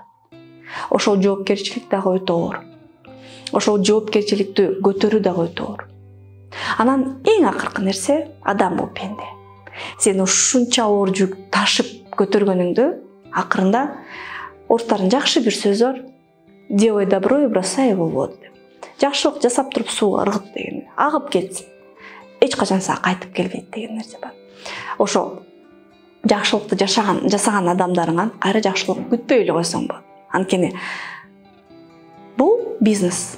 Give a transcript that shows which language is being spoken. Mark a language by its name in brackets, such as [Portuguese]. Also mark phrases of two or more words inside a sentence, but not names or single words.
[Kyrgyz] Ошол жоопкерчилик дагы өтө оор. Ошол жоопкерчиликти көтөрүү дагы өтө оор. Анан эң акыркы нерсе, адам бул пенде. Сен ушунча оор жүк ташып көтөргөнүңдө акырында орустардын жакшы бир сөзү бар. [Russian] Делай добро и бросай его в воду. [Kyrgyz] Жакшылык жасап туруп сууга ыргыт деген. Агып кетсин. Эч качан сага кайтып келбейт деген нерсе бар. Ошо жакшылыкты жасаган адамдарыңан кайра жакшылык күтпөй эле койсоң болот. Анткени бул бизнес.